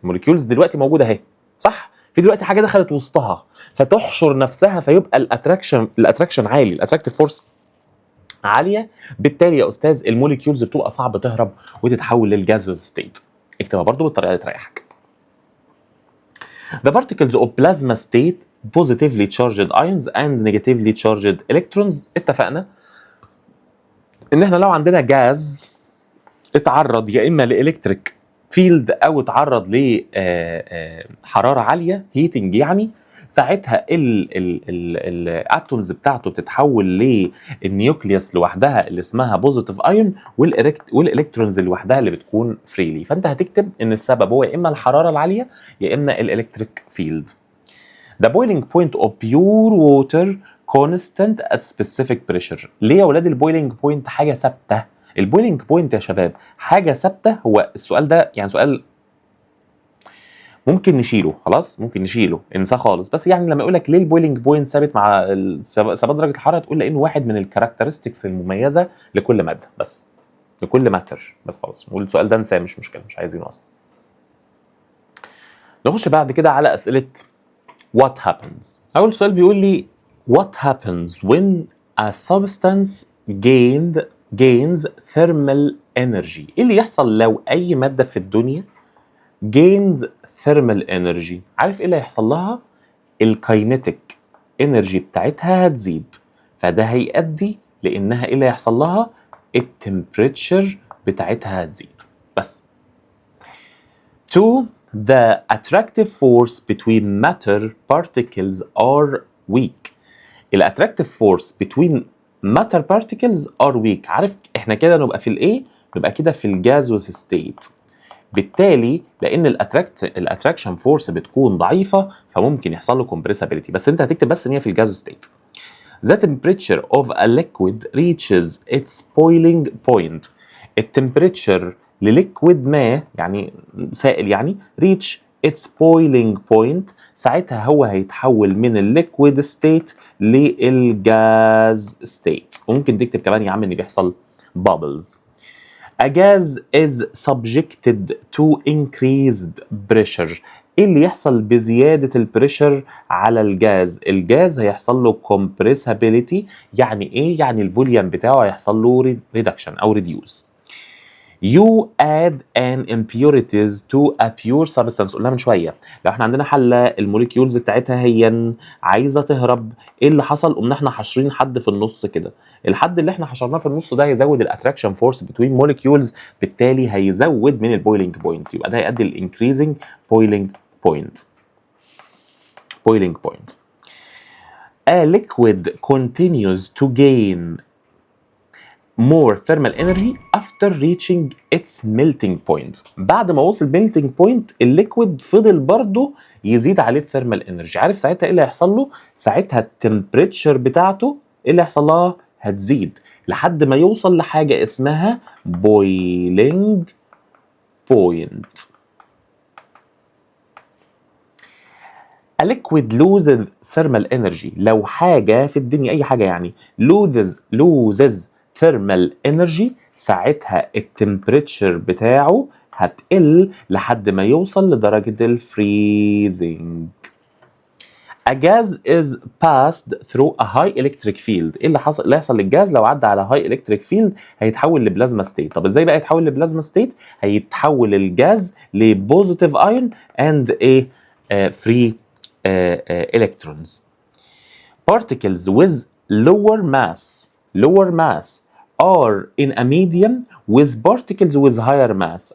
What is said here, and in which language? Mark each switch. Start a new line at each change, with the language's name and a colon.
Arabic: الموليكيولز دلوقتي موجوده اهي، صح؟ في دلوقتي حاجه دخلت وسطها فتحشر نفسها، فيبقى الاتراكشن عالي، الاتراكتيف فورس عاليه، بالتالي يا استاذ الموليكيولز بتبقى صعب تهرب وتتحول للجازوس ستيت. اكتبها برضو بالطريقه اللي تريحك.
English: The particles of plasma state positively charged ions and negatively charged electrons.
Arabic: اتفقنا ان احنا لو عندنا جاز اتعرض يا اما لالكتريك فيلد او اتعرض لحراره عاليه، هيتنج يعني، ساعتها الاتومز بتاعته بتتحول للنيوكليوس لوحدها اللي اسمها بوزيتيف ايون، والالكترونز لوحدها اللي بتكون فريلي. فانت هتكتب ان السبب هو يا اما الحراره العاليه يا اما الالكتريك فيلد.
English: The boiling point of pure water constant at specific pressure.
Arabic: ليه يا ولاد البويلنج بوينت حاجه ثابته؟ البويلنج بوينت يا شباب حاجه ثابته. هو السؤال ده يعني سؤال ممكن نشيله، خلاص ممكن نشيله انساه خالص، بس يعني لما يقول لك ليه البويلنج بوينت ثابت مع ثبات درجه الحراره، تقول لانه واحد من الكاركترستكس المميزه لكل ماده، بس لكل ماتر، بس خلاص. والسؤال ده انساه مش مشكله، مش عايزينه اصلا. نخش بعد كده على اسئله what happens. اول سؤال بيقول لي
English: what happens when a substance gains thermal energy.
Arabic: ايه اللي يحصل لو اي ماده في الدنيا
English: gains thermal energy؟
Arabic: عارف ايه اللي هيحصل لها؟ الكاينيتيك انرجي بتاعتها هتزيد، فده هيؤدي لانها ايه اللي هيحصل لها؟ التمبريتشر بتاعتها هتزيد.
English: بس 2 the attractive force between matter particles are weak. الاتراكتيف force between matter particles are weak.
Arabic: عارف احنا كده نبقى في الايه؟ نبقى كده في الجازوس ستيت. بالتالي لان الاتراكشن فورس بتكون ضعيفه فممكن يحصل له كومبريسابيلتي، بس انت هتكتب بس ان هي في الجاز ستيت.
English: The temperature of a liquid reaches its boiling point.
Arabic: التمبريتشر لليكويد ما يعني سائل يعني
English: reach its boiling point،
Arabic: ساعتها هو هيتحول من الليكويد ستيت للجاز ستيت. وممكن تكتب كمان يا عم ان بيحصل bubbles.
English: A gas is subjected to increased pressure.
Arabic: ايه اللي يحصل بزياده البريشر على الجاز؟ الجاز هيحصل له compressibility. يعني ايه؟ يعني الفوليوم بتاعه هيحصل له ريدكشن او ريديوس.
English: You add an impurities to a pure substance.
Arabic: قلنا من شويه لو احنا عندنا حله الموليكيولز بتاعتها هي عايزه تهرب، ايه اللي حصل؟ قمنا احنا حاشرين حد في النص كده. الحد اللي احنا حشرناه في النص ده هيزود الاتراكشن فورس بتوين موليكيولز، بالتالي هيزود من البويلنج بوينت، يبقى ده هيؤدي للانكريزنج بويلنج بوينت.
English: boiling point. A liquid continues to gain more thermal energy after reaching its melting point.
Arabic: بعد ما وصل melting point الليكويد فضل برضه يزيد عليه الثيرمال انرجي. عارف ساعتها ايه اللي هيحصل له؟ ساعتها التمبريتشر بتاعته ايه اللي هيحصل لها؟ هتزيد لحد ما يوصل لحاجه اسمها boiling point.
English: A liquid loses thermal energy.
Arabic: لو حاجة في الدنيا أي حاجة يعني
English: loses thermal energy،
Arabic: ساعتها التمبريتشر بتاعه هتقل لحد ما يوصل لدرجة الفريزنج.
English: A gas is passed through a high electric field.
Arabic: ايه اللي هيحصل للجاز لو عدى على
English: high electric field؟
Arabic: هيتحول لبلازما ستيت. طب ازاي بقى يتحول لبلازما ستيت؟ هيتحول الجاز لبوزيتيف ايون and a free electrons.
English: Particles with lower mass are in a medium with particles with higher mass.